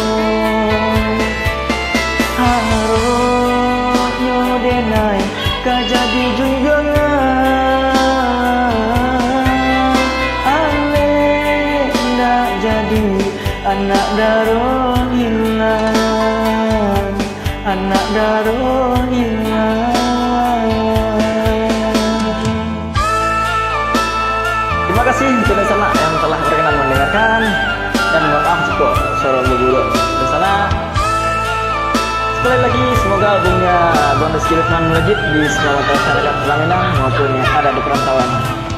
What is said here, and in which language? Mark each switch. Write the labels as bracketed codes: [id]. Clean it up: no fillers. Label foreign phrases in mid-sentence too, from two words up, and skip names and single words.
[min] Harapnya denai kajadi junjungan ale ndak jadi anak darah hilang, anak darah hilang. [id] Terima kasih kepada sana yang telah berkenan mendengarkan, dan mohon maaf jika suara berburuk di sana. Sekali lagi semoga albumnya Bang Rizky Lukman melejit di semua masyarakat Pelaminan maupun yang ada di perantauan.